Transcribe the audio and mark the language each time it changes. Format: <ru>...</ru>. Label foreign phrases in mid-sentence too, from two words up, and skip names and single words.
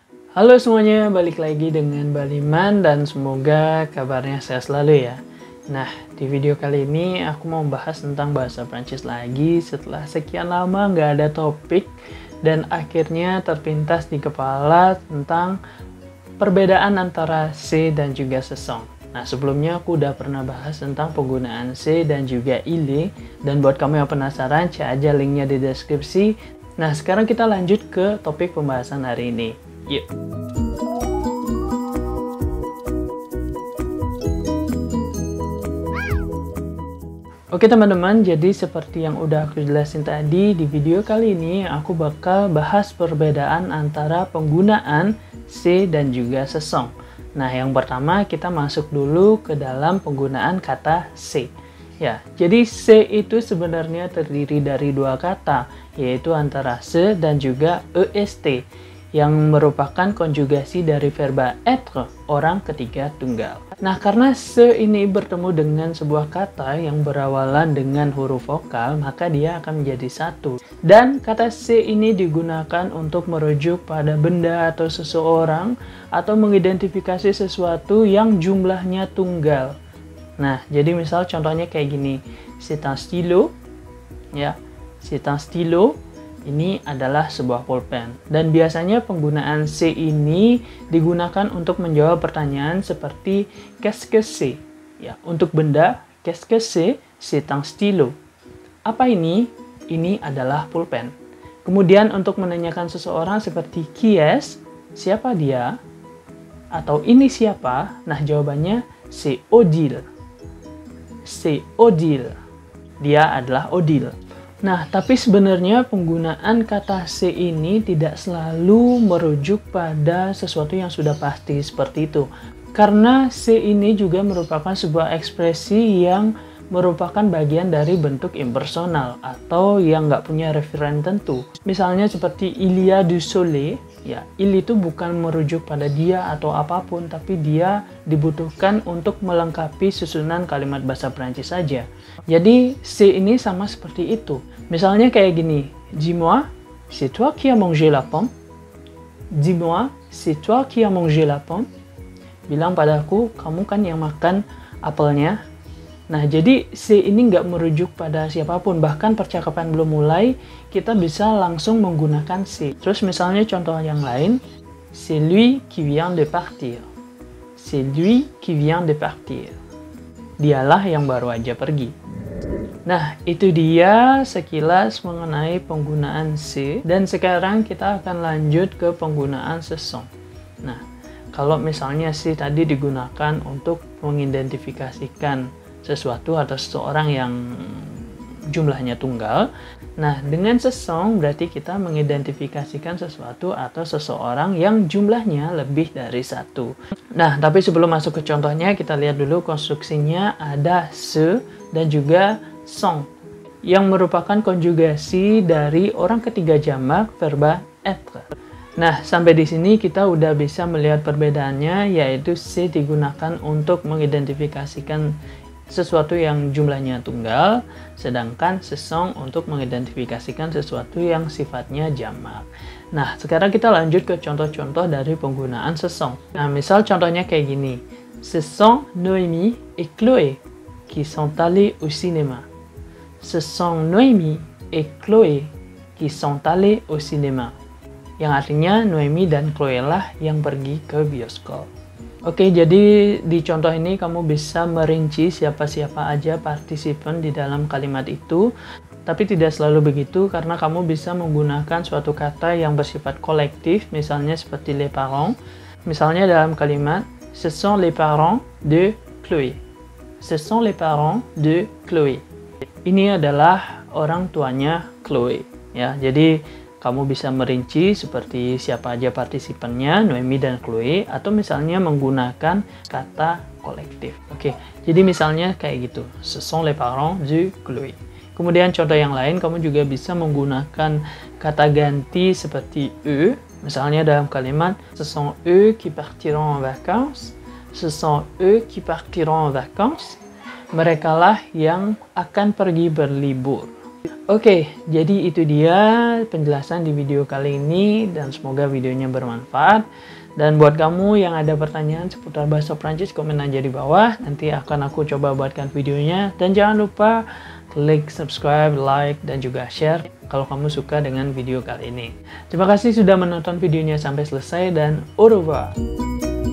<id>Halo semuanya, balik lagi dengan Baliman dan semoga kabarnya sehat selalu ya. Nah, di video kali ini aku mau bahas tentang bahasa Prancis lagi setelah sekian lama nggak ada topik dan akhirnya terpintas di kepala tentang perbedaan antara c'est dan juga</id> <fr>ce sont.</fr> <id>Nah, sebelumnya aku udah pernah bahas tentang penggunaan c'est dan juga</id> <fr>il est,</fr> <id>dan buat kamu yang penasaran, cek aja linknya di deskripsi. Nah, sekarang kita lanjut ke topik pembahasan hari ini. Yuk! Oke teman-teman, jadi seperti yang udah aku jelasin tadi, di video kali ini aku bakal bahas perbedaan antara penggunaan c'est dan juga</id> <fr>ce sont.</fr> <id>Nah, yang pertama kita masuk dulu ke dalam penggunaan kata c'est. Ya, jadi c'est itu sebenarnya terdiri dari dua kata, yaitu antara se dan juga est, yang merupakan konjugasi dari verba être, orang ketiga tunggal. Nah, karena se ini bertemu dengan sebuah kata yang berawalan dengan huruf vokal, maka dia akan menjadi satu. Dan kata se ini digunakan untuk merujuk pada benda atau seseorang, atau mengidentifikasi sesuatu yang jumlahnya tunggal. Nah, jadi misal contohnya kayak gini,</id> <fr>c'est un stylo, ya, c'est un stylo.</fr> <id>Ini adalah sebuah pulpen, dan biasanya penggunaan c'est ini digunakan untuk menjawab pertanyaan seperti</id> <fr>qu'est-ce que c'est?</fr> <id>Ya, untuk benda,</id> <fr>qu'est-ce que c'est? C'est un stylo.</fr> <id>Apa ini? Ini adalah pulpen. Kemudian untuk menanyakan seseorang seperti</id> <fr>qui est?</fr> <id>Siapa dia? Atau ini siapa? Nah, jawabannya</id> <fr>c'est Odile. C'est Odile.</fr> <id>Dia adalah Odile. Nah, tapi sebenarnya penggunaan kata c'est ini tidak selalu merujuk pada sesuatu yang sudah pasti seperti itu. Karena c'est ini juga merupakan sebuah ekspresi yang merupakan bagian dari bentuk impersonal atau yang nggak punya referen tentu. Misalnya seperti</id> <fr>il y a du soleil,</fr> <id>ya, il itu bukan merujuk pada dia atau apapun, tapi dia dibutuhkan untuk melengkapi susunan kalimat bahasa Prancis saja. Jadi, c'est ini sama seperti itu. Misalnya kayak gini,</id> <fr>dis-moi, c'est toi qui as mangé la pomme? Dis-moi, c'est toi qui as mangé la pomme?</fr> <id>Bilang padaku, kamu kan yang makan apelnya. Nah, jadi c'est ini nggak merujuk pada siapapun, bahkan percakapan belum mulai, kita bisa langsung menggunakan c'est. Terus misalnya contoh yang lain,</id> <fr>c'est lui qui vient de partir. C'est lui qui vient de partir.</fr> <id>Dialah yang baru aja pergi. Nah, itu dia sekilas mengenai penggunaan c'est, dan sekarang kita akan lanjut ke penggunaan</id> <fr>ce sont.</fr> <id>Nah, kalau misalnya c'est tadi digunakan untuk mengidentifikasikan sesuatu atau seseorang yang jumlahnya tunggal, nah dengan</id> <fr>ce sont</fr> <id>berarti kita mengidentifikasikan sesuatu atau seseorang yang jumlahnya lebih dari satu. Nah, tapi sebelum masuk ke contohnya, kita lihat dulu konstruksinya. Ada se dan juga sont, yang merupakan konjugasi dari orang ketiga jamak verba être. Nah, sampai di sini kita udah bisa melihat perbedaannya, yaitu c'est digunakan untuk mengidentifikasikan sesuatu yang jumlahnya tunggal, sedangkan</id> <fr>ce sont</fr> <id>untuk mengidentifikasikan sesuatu yang sifatnya jamak. Nah, sekarang kita lanjut ke contoh-contoh dari penggunaan</id> <fr>ce sont.</fr> <id>Nah, misal contohnya kayak gini,</id> <fr>ce sont Noémie et Chloé qui sont allés au cinéma. Ce sont Noémie et Chloé qui sont allés au cinéma.</fr> <id>Yang artinya Noémie dan Chloé lah yang pergi ke bioskop. Oke, jadi di contoh ini kamu bisa merinci siapa-siapa aja partisipan di dalam kalimat itu, tapi tidak selalu begitu karena kamu bisa menggunakan suatu kata yang bersifat kolektif, misalnya seperti</id> <fr>les parents.</fr> <id>Misalnya dalam kalimat,</id> <fr>ce sont les parents de Chloé. Ce sont les parents de Chloé.</fr> <id>Ini adalah orang tuanya Chloé, ya. Jadi kamu bisa merinci seperti siapa aja partisipannya, Noémie dan Chloé, atau misalnya menggunakan kata kolektif. Oke, jadi misalnya kayak gitu,</id> <fr>ce sont les parents de Chloé.</fr> <id>Kemudian contoh yang lain, kamu juga bisa menggunakan kata ganti seperti eux, misalnya dalam kalimat,</id> <fr>ce sont eux qui partiront en vacances. Ce sont eux qui partiront en vacances.</fr> <id>Merekalah yang akan pergi berlibur. Oke, jadi itu dia penjelasan di video kali ini dan semoga videonya bermanfaat. Dan buat kamu yang ada pertanyaan seputar bahasa Prancis, komen aja di bawah. Nanti akan aku coba buatkan videonya. Dan jangan lupa klik subscribe, like, dan juga share kalau kamu suka dengan video kali ini. Terima kasih sudah menonton videonya sampai selesai dan</id> <fr>au revoir.</fr>